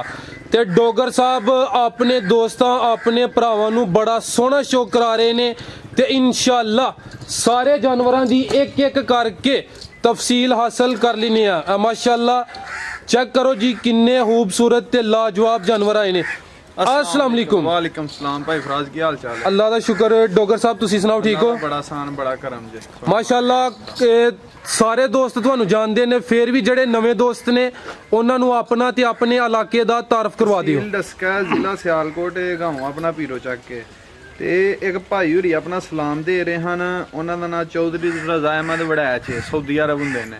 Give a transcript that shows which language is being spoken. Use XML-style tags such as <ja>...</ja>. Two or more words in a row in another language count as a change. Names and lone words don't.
<pa>ਤੇ ਡੋਗਰ ਸਾਹਬ ਅਪਣੇ ਦੋਸਤਾਂ ਅਪਣੇ ਭਰਾਵਾਂ ਨੂੰ ਬੜਾ ਸੋਹਣਾ ਸ਼ੋ ਕਰਾ ਰਹੇ ਨੇ। ਤੇ ਇੰਸ਼ਾਅੱਲਾਹ ਸਾਰੇ ਜਾਨਵਰਾਂ ਦੀ ਇੱਕ ਇੱਕ ਕਰਕੇ ਤਫ਼ਸੀਲ ਹਾਸਿਲ ਕਰ ਲੈਣੇ ਆਂ ਮਾਸ਼ਾਅੱਲਾਹ। ਚੈੱਕ ਕਰੋ ਜੀ ਕਿੰਨੇ ਖ਼ੂਬਸੂਰਤ ਤੇ ਲਾਜਵਾਬ ਜਾਨਵਰ ਆਏ ਨੇ।</pa> <ar>السلام عليكم. وعليكم السلام</ar> <pa>ਭਾਈ ਫ਼ਰਾਜ਼ ਕੀ ਹਾਲ ਚਾਲ ਹੈ? ਅੱਲਾਹ ਦਾ ਸ਼ੁਕਰ। ਡੋਗਰ ਸਾਹਬ ਤੁਸੀਂ ਸੁਣਾਓ ਠੀਕ ਹੋ? ਬੜਾ ਆਸਾਨ ਬੜਾ ਕਰਮ ਜੀ ਮਾਸ਼ਾਅੱਲਾਹ। ਸਾਰੇ ਦੋਸਤ ਤੁਹਾਨੂੰ ਜਾਣਦੇ ਨੇ, ਫਿਰ ਵੀ ਜਿਹੜੇ ਨਵੇਂ ਦੋਸਤ ਨੇ ਉਹਨਾਂ ਨੂੰ ਆਪਣਾ ਤੇ ਆਪਣੇ ਇਲਾਕੇ ਦਾ ਤਾਰਫ ਕਰਵਾ ਦਿਓ। ਡਸਕਾ ਜ਼ਿਲ੍ਹਾ ਸਿਆਲਕੋਟ ਗਾਉਂ ਆਪਣਾ ਪੀਰੋ ਚੱਕ ਕੇ ਤੇ ਇੱਕ ਭਾਈ ਹੁਰੀ ਆਪਣਾ ਸਲਾਮ ਦੇ ਰਹੇ ਹਨ। ਉਹਨਾਂ ਦਾ ਨਾਮ ਚੌਧਰੀ ਰਜ਼ਾ ਅਹਿਮਦ ਵੜੈਚ ਸਾਊਦੀ ਅਰਬ ਹੁੰਦੇ ਨੇ।</pa>